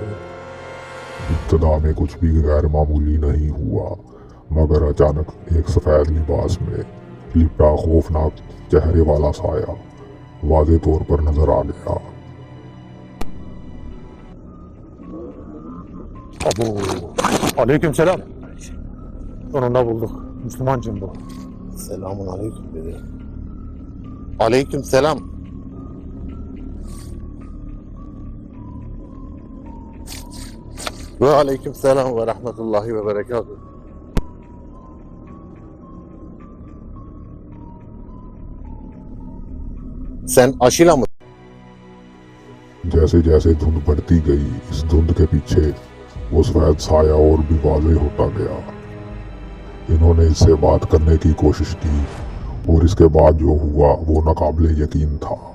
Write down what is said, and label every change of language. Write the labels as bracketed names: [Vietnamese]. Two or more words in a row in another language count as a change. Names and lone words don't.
[Hindi] इब्तदा में कुछ भी गैर मामूली नहीं हुआ, मगर अचानक एक सफ़ेद लिबास में लिपटा खौफनाक चेहरे वाला साया वाज़े तौर पर नजर आ गया। [Turkish] Aleykümselam. Sonunda bulduk. Müslümancım bu. [Arabic] السلام عليكم dedi. عليكم السلام. وعليكم السلام ورحمة الله وبركاته. [Turkish] Sen aşıyla mı? [Hindi] जैसे जैसे धुंध बढ़ती गई, इस धुंध के पीछे वो सफेद साया और भी वाज़े होता गया। इन्होंने इससे बात करने की कोशिश की और इसके बाद जो हुआ वो नाकाबिले यकीन था।